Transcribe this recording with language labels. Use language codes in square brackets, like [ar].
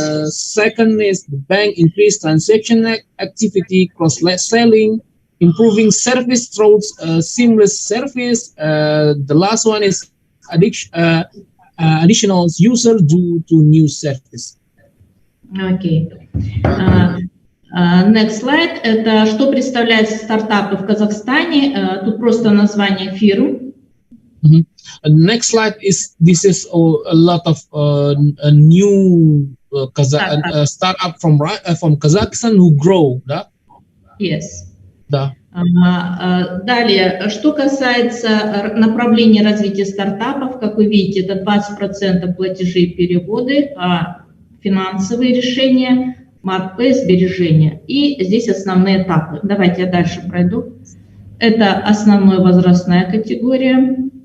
[en] Second is the bank increase transaction activity, cross-selling, improving service through seamless service. The last one is additional user due to new service. Окей. Next slide. [ru] Это что представляют стартапы в Казахстане. Тут просто название фирм. [en] Next slide is a lot of new startup from Kazakhstan who grow, да? Yes. [ru] Да. Далее, что касается направления развития стартапов, как вы видите, это 20% платежи и переводы, финансовые решения, МАП, сбережения. И здесь основные этапы. Давайте я дальше пройду. Это основная возрастная категория.